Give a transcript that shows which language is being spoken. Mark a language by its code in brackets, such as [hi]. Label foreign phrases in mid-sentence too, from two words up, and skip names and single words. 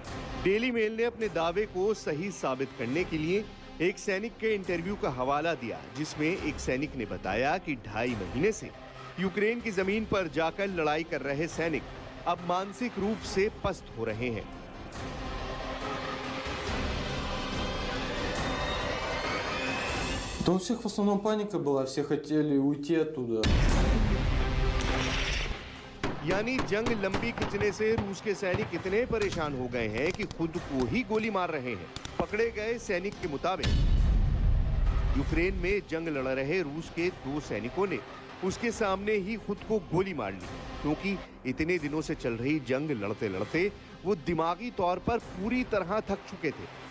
[hi] डेली मेल ने अपने दावे को सही साबित करने के लिए एक सैनिक के इंटरव्यू का हवाला दिया, जिसमें एक सैनिक ने बताया कि 2.5 महीने से यूक्रेन की जमीन पर जाकर लड़ाई कर रहे सैनिक अब मानसिक रूप से पस्त हो रहे हैं। [ru] Да у всех в основном паника была, все хотели уйти оттуда. [hi] यानी जंग लंबी खिंचने से रूस के सैनिक इतने परेशान हो गए हैं कि खुद को ही गोली मार रहे हैं। पकड़े गए सैनिक के मुताबिक यूक्रेन में जंग लड़ रहे रूस के 2 सैनिकों ने उसके सामने ही खुद को गोली मार ली, क्योंकि इतने दिनों से चल रही जंग लड़ते लड़ते वो दिमागी तौर पर पूरी तरह थक चुके थे।